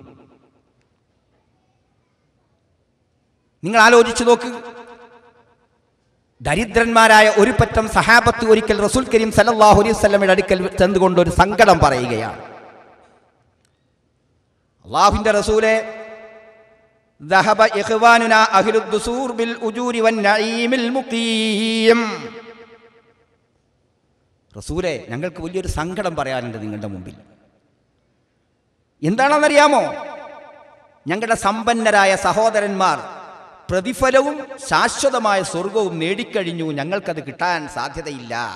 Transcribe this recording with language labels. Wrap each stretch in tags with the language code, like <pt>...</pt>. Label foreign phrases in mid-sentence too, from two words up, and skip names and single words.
<ml>നിങ്ങൾ ആലോചിച്ചു നോക്ക്. ദരിദ്രന്മാരായ ഒരു പറ്റം സഹാബത്ത് ഒരിക്കൽ റസൂൽ കരീം</ml> <ar>صلى الله عليه</ar> <ml>വസല്ലമയുടെ അടുക്കൽ ചെന്നുകൊണ്ട് ഒരു സങ്കടം പറയുകയാണ്. അല്ലാഹുവിന്റെ റസൂലേ,</ml> <ar>ذهب إخواننا أهل الدثور بالأجور والنعيم المقيم.</ar> <ml>റസൂലേ, ഞങ്ങൾക്ക് വലിയൊരു സങ്കടം പറയാനുണ്ട് നിങ്ങളുടെ മുമ്പിൽ. എന്താണെന്നറിയാമോ? ഞങ്ങളുടെ സമ്പന്നരായ സഹോദരന്മാർ പ്രതിഫലവും ശാശ്വതമായ സ്വർഗവും നേടിക്കഴിഞ്ഞു, ഞങ്ങൾക്കത് കിട്ടാൻ സാധ്യതയില്ല.</ml>